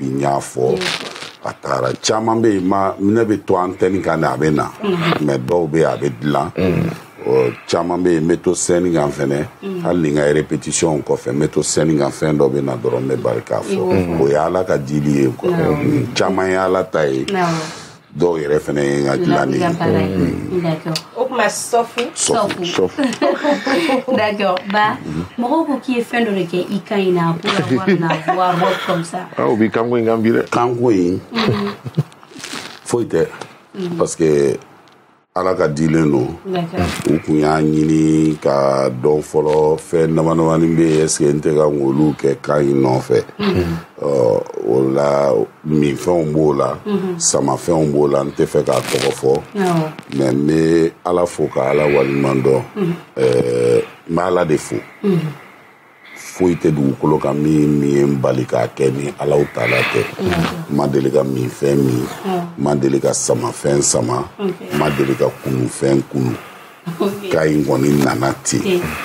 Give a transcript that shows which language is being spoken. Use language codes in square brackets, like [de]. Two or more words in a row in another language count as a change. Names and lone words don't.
[bm] n y'a fɔ a taara caman bɛ yen ne bɛ to antenne kan de a bɛ na mais dɔw bɛ yen a bɛ dilan caman bɛ yen n bɛ to scène kan fɛnɛ hali ni n ka répétition kɔfɛ n bɛ to scène kan fɛn dɔ bɛ na dɔrɔn n bɛ bari k'a fɔ o ye Ala ka dili ye quoi caman ye Ala ta ye dɔw yɛrɛ fɛnɛ ye n ka dilan de ye. O kuma sɔfu. D'accord. Ba mɔgɔw ko k'i ye fɛn dɔ de kɛ i kan in na [fr] pour avoir la voix rock comme ça. [bm] O b'i kanko in kan bi dɛ. Kanko in foyi tɛ [fr] parce que [bm] Ala ka dilen don u kun y'a ɲini ka dɔn fɔlɔ fɛn damadamani bɛ yen [fr] est ce que [bm] n tɛ ka olu kɛ kan in nɔfɛ o la minfɛnw b'o la samafɛnw b'o la n tɛ fɛ k'a tɔgɔ fɔ mais n bɛ Ala fo ka Ala waleɲuman dɔn n bɛ Ala de fo foyi tɛ dugukolo kan min ye n bali k'a kɛ ni Alaw taala tɛ n ma deli ka minfɛn min n ma deli ka samafɛn sama n ma deli ka kunufɛn kunu ka in kɔni nana ten